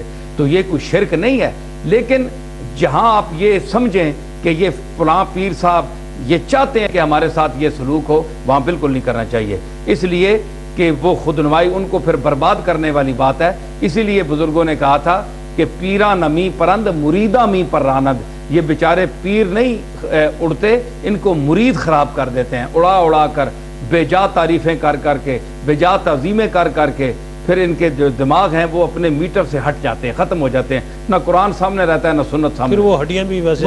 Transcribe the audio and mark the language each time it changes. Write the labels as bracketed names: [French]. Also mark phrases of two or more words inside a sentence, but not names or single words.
[Urdu] تو یہ کوئی شرک نہیں ہے. لیکن جہاں آپ یہ سمجھیں کہ یہ فلاں پیر صاحب یہ چاہتے ہیں کہ ہمارے ساتھ یہ سلوک ہو، وہاں بالکل نہیں کرنا چاہیے. اس لیے کہ وہ خود نمائی ان کو پھر برباد کرنے والی بات ہے. اسی لیے بزرگوں نے کہا تھا کہ [Persian] پیراں نمی پرند مریداں می پر راند. [Urdu] یہ بیچارے پیر نہیں اڑتے، ان کو مرید خراب کر دیتے ہیں، اڑا اڑا کر، بے جا تعریفیں کر کر کے، بے جا تعظیمیں کر کر کے. پھر ان کے جو دماغ ہیں وہ اپنے میٹر سے ہٹ جاتے ہیں، ختم ہو جاتے ہیں. نہ قرآن سامنے رہتا ہے نہ سنت سامنے. پھر وہ ہڈیاں بھی ویسے،